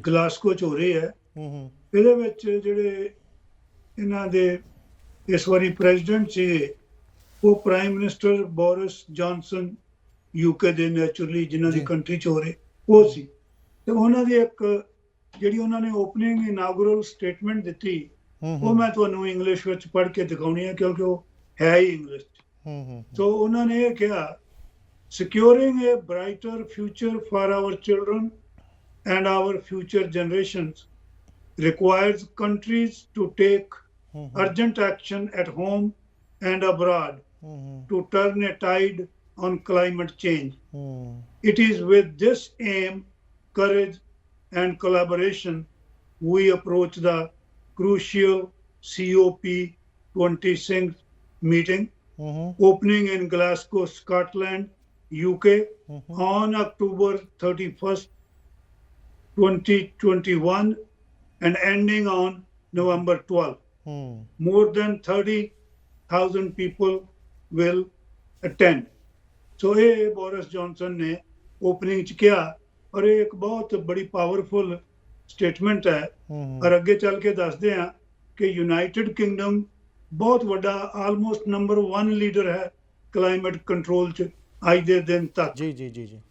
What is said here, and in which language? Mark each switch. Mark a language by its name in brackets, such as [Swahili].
[Punjabi] Glasgow 'ਚ ਹੋ ਰਹੀ ਹੈ, ਇਹਦੇ ਵਿੱਚ ਜਿਹੜੇ ਇਹਨਾਂ ਦੇ ਇਸ ਵਾਰੀ ਪ੍ਰੈਜ਼ੀਡੈਂਟ ਸੀਗੇ ਉਹ prime minister Boris Johnson, UK ਦੇ ਨੈਚੁਰਲੀ ਜਿਨ੍ਹਾਂ ਦੀ ਕੰਟਰੀ 'ਚ ਹੋ ਰਹੇ ਉਹ ਸੀ। ਤੇ ਉਹਨਾਂ ਦੀ ਇੱਕ ਜਿਹੜੀ ਉਹਨਾਂ ਨੇ ਓਪਨਿੰਗ ਇਨਾਗੁਰਲ ਸਟੇਟਮੈਂਟ ਦਿੱਤੀ, ਉਹ ਮੈਂ ਤੁਹਾਨੂੰ ਇੰਗਲਿਸ਼ ਵਿੱਚ ਪੜ੍ਹ ਕੇ ਦਿਖਾਉਣੀ ਹੈ ਕਿਉਂਕਿ ਉਹ ਹੈ ਹੀ ਇੰਗਲਿਸ਼ 'ਚ। ਸੋ ਉਹਨਾਂ ਨੇ ਇਹ ਕਿਹਾ, [English] Securing a brighter future for our children and our future generations requires countries to take urgent action at home and abroad to turn a tide on climate change. It is with this aim, courage and collaboration we approach the crucial COP26 meeting opening in Glasgow, Scotland, UK on October 31st 2021 and ending on November 12th. More than 30,000 people will attend. [Punjabi] So ਇਹ Boris Johnson ਨੇ opening 'ਚ ਕਿਹਾ, ਔਰ ਇਹ ਇੱਕ ਬਹੁਤ ਬੜੀ powerful statement ਹੈ। ਔਰ ਅੱਗੇ ਚੱਲ ਕੇ ਦੱਸਦੇ ਹਾਂ ਕਿ ਯੂਨਾਈਟਿਡ ਕਿੰਗਡਮ ਬਹੁਤ ਵੱਡਾ ਆਲਮੋਸਟ ਨੰਬਰ 1 ਲੀਡਰ ਹੈ ਕਲਾਈਮੇਟ ਕੰਟਰੋਲ 'ਚ ਅੱਜ ਦੇ ਦਿਨ ਤੱਕ। ਜੀ।